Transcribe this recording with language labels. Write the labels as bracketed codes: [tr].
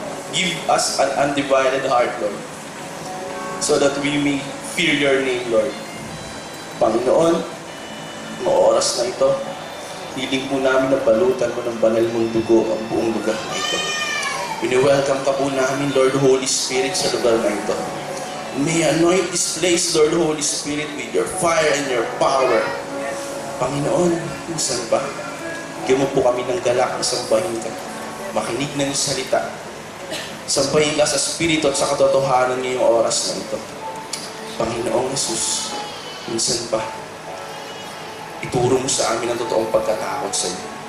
[en] Give us an undivided heart, Lord, so that we may fear your name, Lord. [tl] Panginoon, ngayong oras na ito, hiling po namin na balutan mo ng banal mong dugo ang buong lugar na ito. Welcome ka po namin, Lord Holy Spirit, sa lugar na ito. [en] May anoint this place, Lord Holy Spirit, with your fire and your power. [tl] Panginoon, saan ba? Bigyan mo po kami ng galak na sambahin ka. Makinig ng salita. Sambahin ka sa Espiritu at sa katotohanan ngayong oras na ito. Panginoong Jesus, minsan pa, ituro mo sa amin ang totoong pagkatakot sa iyo.